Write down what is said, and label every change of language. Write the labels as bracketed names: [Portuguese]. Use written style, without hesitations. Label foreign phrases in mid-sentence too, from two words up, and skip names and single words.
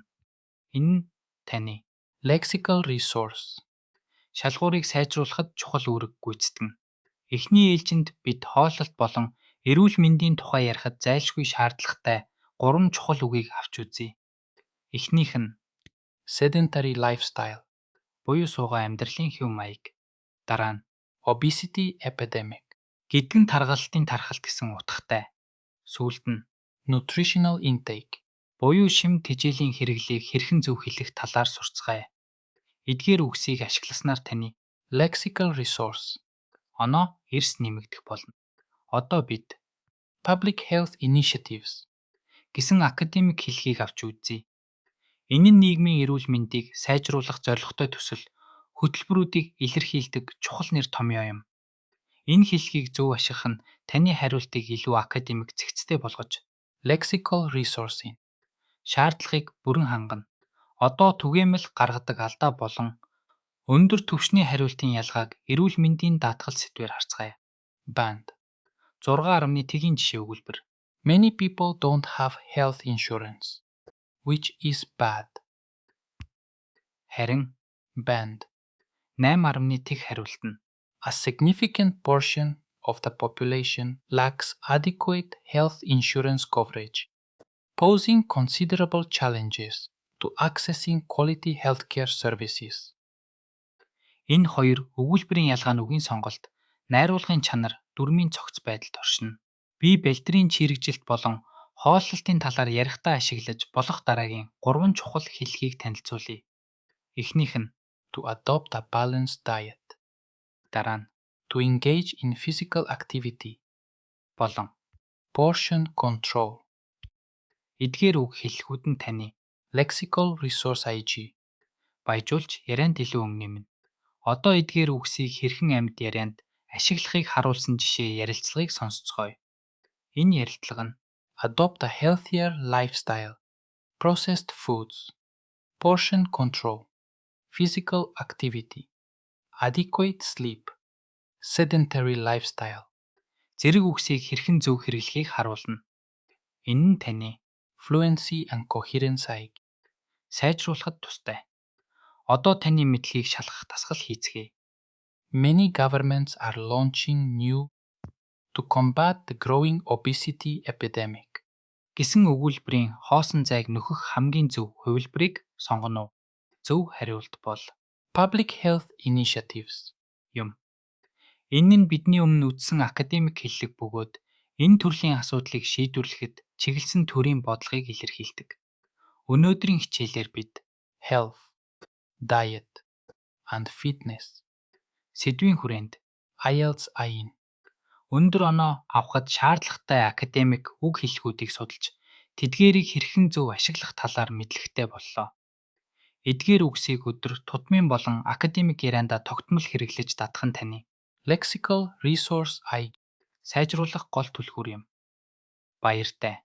[Mongolian] Энэ нь таны [English] lexical resource [Mongolian] шалгуурыг сайжруулахад чухал үүрэг гүйцэтгэнэ. Эхний ээлжинд бид хооллолт болон эрүүл мэндийн тухай ярихад зайлшгүй шаардлагатай 3 чухал үгийг авч үзье. Эхнийх нь [English] sedentary lifestyle [Mongolian] буюу суугаа амьдралын хэв маяг. Дараа нь [English] obesity epidemic [Mongolian] гэдгэн таргалтын тархалт гэсэн утгатай. Сүүлд нь [English] nutritional intake [Mongolian] буюу шим тэжээлийн хэрэглийг хэрхэн зөв хэлэх талаар сурцгаая. Эдгээр үгсийг ашигласнаар таны [English] lexical resource [Mongolian] оноо эрс нэмэгдэх болно. Одоо бид [English] public health initiatives [Mongolian] гэсэн академик хэлхийг авч үзье. Энэ нь нийгмийн эрүүл мэндийг сайжруулах зорилготой төсөл хөтөлбөрүүдийг илэрхийлдэг чухал нэр томьёо юм. Энэ хэлхийг зөв ашиглах нь таны хариултыг илүү академик цэгцтэй болгож, [English] lexical resource- [Mongolian] ийн шаардлагыг бүрэн хангана. Одоо түгээмэл гаргадаг алдаа болон өндөр түвшний хариултын ялгааг эрүүл мэндийн даатгал сэдвээр харцгаая. Band 6.1-ийн жишээ өгүүлбэр. [English] Many people don't have health insurance, which is bad. [Mongolian] Харин Band 8.1 хариулт нь [English] a significant portion of the population lacks adequate health insurance coverage, posing considerable challenges to accessing quality healthcare services. [Mongolian] Энэ хоёр өгүүлбэрийн ялгаа нь үгийн сонголт, найруулгын чанар, дүрмийн цогц байдалд оршино. Бие балдрын чирэгжилт болон хооллолтын талаар ярихдаа ашиглаж болох дараагийн 3 чухал хэлхийг танилцуулъя. Эхнийх нь [English] to adopt a balanced diet. [Mongolian] Дараа нь [English] to engage in physical activity [Mongolian] болон [English] portion control. [Mongolian] Эдгээр үг хэллэгүүд нь таны [English] lexical resource [Mongolian] IG баяжуулж ярианд илүү өнгөнэмнэ. Одоо эдгээр үгсийг хэрхэн амьд ярианд ашиглахыг харуулсан жишээ ярилцлагыг сонсцгоё. Энэ ярилцлага нь [English] adopt a healthier lifestyle, processed foods, portion control, physical activity, adequate sleep, sedentary lifestyle [Mongolian] зэрэг үгсийг хэрхэн зөв хэрэглэхийг харуулна. Энэ нь таны [English] fluency and coherence [Mongolian] аяг сайжруулахад тустай. Одоо таны мэдлэгийг шалгах дасгал хийцгээе. [English] Many governments are launching new to combat the growing obesity epidemic [Mongolian] гэсэн өгүүлбэрийн хоосон зайг нөхөх хамгийн зөв хувилбарыг сонгоно уу? Зөв хариулт бол [English] public health initiatives [Mongolian] юм. Энэ нь бидний өмнө үзсэн академик хэллэг бөгөөд энэ төрлийн асуудлыг шийдвэрлэхэд чиглэсэн төрийн бодлогыг илэрхийлдэг. Өнөөдрийн хичээлээр бид [English] health, diet and fitness [Mongolian] сэдвийн хүрээнд IELTS аян өндөр оноо авахд шаардлагатай академик үг хэллэгүүдийг судалж, тэдгээрийг хэрхэн зөв ашиглах талаар мэдлэгтэй боллоо. Эдгээр үгсийг өдөр тутмын болон академик яриандаа тогтмол хэрэглэж дадах нь таны [English] lexical resource [Mongolian] аяг сайжруулах гол түлхүүр юм. Баяртай.